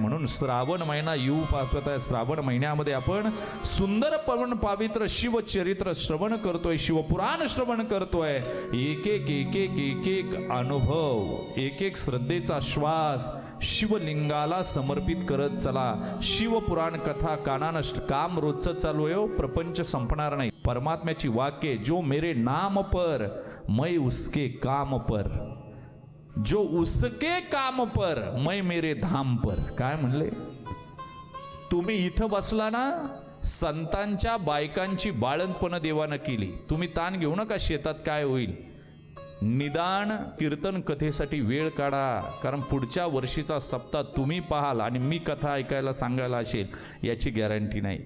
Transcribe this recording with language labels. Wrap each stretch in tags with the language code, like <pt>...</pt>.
<mr>म्हणून श्रावण महिना येऊ पाहत आहे. श्रावण महिन्यामध्ये आपण सुंदर पवित्र शिवचरित्र श्रवण करतोय, शिवपुराण श्रवण करतोय. एक एक एक एक एक एक अनुभव, एक एक श्रद्धेचा श्वास शिवलिंगाला समर्पित करत चला. शिवपुराण कथा कानानं काम रोजचं चालू आहे. प्रपंच संपणार नाही. परमात्म्याची वाक्य,</mr> <hi>जो मेरे नाम पर मैं उसके काम पर, जो उसके काम पर मैं मेरे धाम पर.</hi> <mr>काय म्हणले? तुम्ही इथं बसला ना, संतांच्या बायकांची बाळंतपण देवानं केली. तुम्ही ताण घेऊ नका शेतात काय होईल. निदान कीर्तन कथेसाठी वेळ काढा, कारण पुढच्या वर्षीचा सप्ताह तुम्ही पाहाल आणि मी कथा ऐकायला सांगायला असेल याची गॅरंटी नाही.</mr>